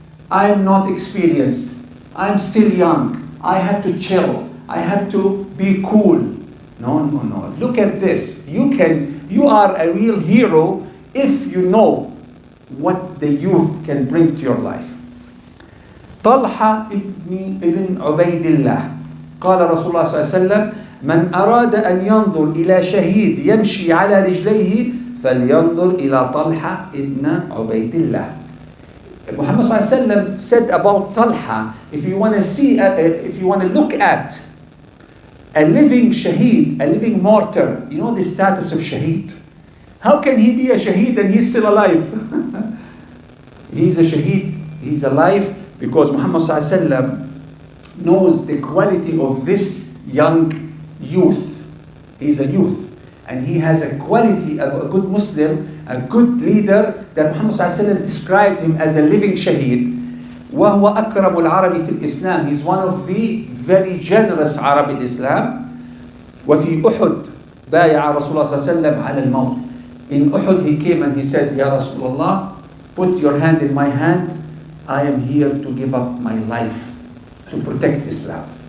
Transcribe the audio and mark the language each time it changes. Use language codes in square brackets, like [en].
[en] I am not experienced. I'm still young. I have to chill. I have to be cool. No. Look at this. You are a real hero if you know what the youth can bring to your life. [ar] طلحة ابن عبيد الله قال رسول الله صلى الله عليه وسلم من أراد أن ينظر إلى شهيد يمشي على رجليه فلينظر إلى طلحة ابن عبيد الله. [en] Muhammad sallallahu alaihi wasallam said about Talha, if you want to look at a living shaheed, a living martyr, you know the status of shaheed. How can he be a shaheed and he's still alive? He's a shaheed, he's alive because Muhammad sallallahu alaihi wasallam knows the quality of this young youth. He's a youth. And he has a quality of a good Muslim, a good leader, that Muhammad sallallahu alaihi wasallam described him as a living shaheed. [ar] وهو أكرم العرب في الإسلام. [en] He's one of the very generous Arab in Islam. [ar] وفي أحد بايع رسول الله صلى الله عليه وسلم على الموت. [en] In Uhud he came and he said, Ya Rasulullah, put your hand in my hand. I am here to give up my life to protect Islam.